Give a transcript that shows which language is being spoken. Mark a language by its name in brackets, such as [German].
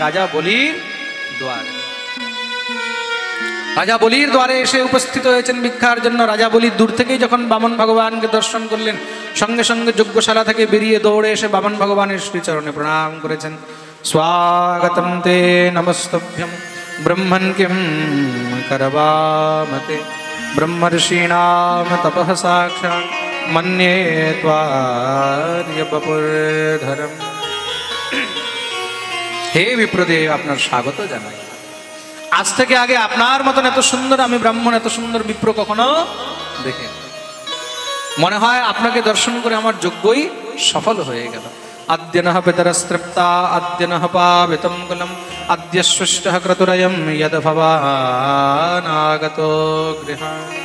[Bangla] রাজা বলির দ্বারে। রাজা বলির দ্বারে এসে উপস্থিত হয়েছেন ভিক্ষার জন্য। রাজা বলি দূর থেকেই যখন বামন ভগবানকে দর্শন করলেন, সঙ্গে সঙ্গে যজ্ঞশালা থেকে বেরিয়ে দৌড়ে এসে বামন ভগবানের শ্রীচরণে প্রণাম করেছেন। [Sanskrit] স্বাগতম তে নমস্তভ্যম ब्रह्मन् किं करवामते ब्रह्मर्षीणां तपः साक्षात् मन्ये त्वार्यवपुर्धरम्। हे विप्रदेव, [Bangla] আপনার স্বাগত জানাই। আজ থেকে আগে আপনার মতন এত সুন্দর আমি ব্রাহ্মণ, এত সুন্দর বিপ্র কখনো দেখে মনে হয় আপনাকে দর্শন করে আমার যজ্ঞই সফল হয়ে গেল। [Sanskrit] আদ্য নঃ পিতরস্তৃপ্তা আদ্য নঃ পাবিতম কুলম আদ্য সৃষ্টঃ ক্রতুরয়ম যদ ভবান আগতো গৃহান।